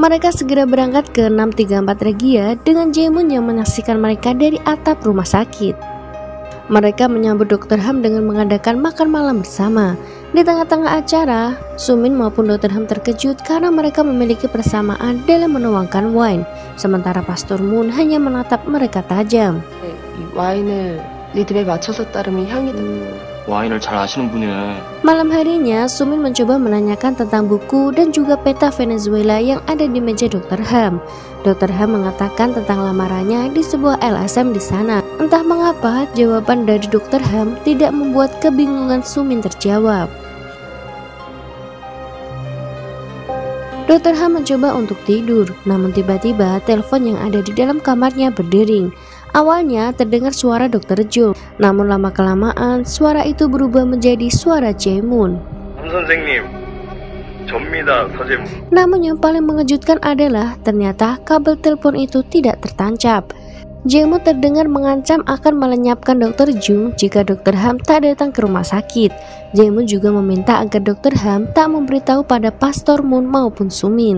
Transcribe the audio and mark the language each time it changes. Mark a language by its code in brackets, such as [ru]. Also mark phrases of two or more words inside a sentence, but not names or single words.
[id] Mereka segera berangkat ke 634 Regia dengan Jaemun yang menyaksikan mereka dari atap rumah sakit. Mereka menyambut Dr. Ham dengan mengadakan makan malam bersama. Di tengah-tengah acara, Sumin maupun Dr. Ham terkejut karena mereka memiliki persamaan dalam menuangkan wine, sementara Pastor Moon hanya menatap mereka tajam. [ko] 이 와인을 리듬에 맞춰서 따르면 향이 와인을 잘 아시는 분이네. [id] Malam harinya, Sumin mencoba menanyakan tentang buku dan juga peta Venezuela yang ada di meja Dr. Ham. Dr. Ham mengatakan tentang lamarannya di sebuah LSM di sana. Entah mengapa, jawaban dari Dr. Ham tidak membuat kebingungan Sumin terjawab. Dr. Ham mencoba untuk tidur, namun tiba-tiba telepon yang ada di dalam kamarnya berdering. Awalnya terdengar suara Dr. Jung, namun lama-kelamaan suara itu berubah menjadi suara Jaemun. [ko] 선생님, 접니다, 서재문. [id] Namun yang paling mengejutkan adalah ternyata kabel telepon itu tidak tertancap. Jaemun terdengar mengancam akan melenyapkan Dr. Jung jika Dr. Ham tak datang ke rumah sakit. Jaemun juga meminta agar Dr. Ham tak memberitahu pada Pastor Moon maupun Sumin.